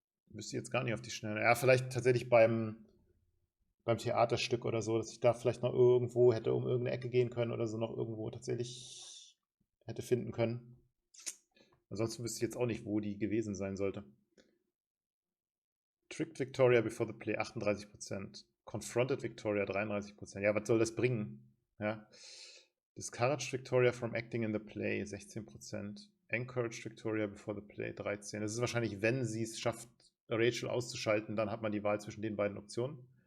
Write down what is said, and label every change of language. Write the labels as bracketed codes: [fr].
[de] Müsste jetzt gar nicht auf die Schnelle. Ja, vielleicht tatsächlich beim Theaterstück oder so, dass ich da vielleicht noch irgendwo hätte um irgendeine Ecke gehen können oder so noch irgendwo tatsächlich hätte finden können. Ansonsten wüsste ich jetzt auch nicht, wo die gewesen sein sollte. [en] Tricked Victoria before the play, 38%. Confronted Victoria, 33%. [de] Ja, was soll das bringen? Ja. [en] Discouraged Victoria from acting in the play, 16%. Encouraged Victoria before the play, 13%. [de] Das ist wahrscheinlich, wenn sie es schafft, Rachel auszuschalten, dann hat man die Wahl zwischen den beiden Optionen.